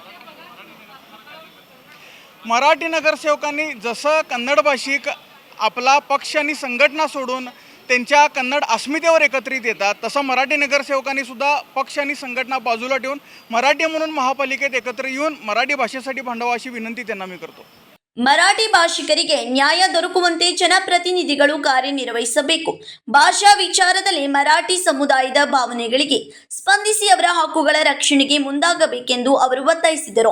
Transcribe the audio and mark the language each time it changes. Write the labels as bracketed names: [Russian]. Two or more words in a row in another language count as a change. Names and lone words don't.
[Marathi] मराठी नगरसेवकांनी जसं कन्नड भाषिक आपला पक्ष आणि संघटना सोडून त्यांच्या कन्नड अस्मितेवर एकत्रित येतात, तसं मराठी नगरसेवकांनी सुद्धा पक्ष आणि संघटना बाजूला ठेवून मराठी म्हणून महापालिकेत एकत्र येऊन मराठी भाषेसाठी भांडावा अशी विनंती त्यांना मी करतो. [Kannada] ಮರಾಠಿ ಭಾಷಿಕರಿಗೆ ನ್ಯಾಯ ದೊರಕುವಂತೆ ಜನಪ್ರತಿನಿಧಿಗಳು ಕಾರ್ಯನಿರ್ವಹಿಸಬೇಕು. ಭಾಷಾ ವಿಚಾರದಲ್ಲಿ ಮರಾಠಿ ಸಮುದಾಯದ ಭಾವನೆಗಳಿಗೆ ಸ್ಪಂದಿಸಿ ಅವರ ಹಕ್ಕುಗಳ ರಕ್ಷಣೆಗೆ ಮುಂದಾಗಬೇಕೆಂದು ಅವರು ಒತ್ತಾಯಿಸಿದರು.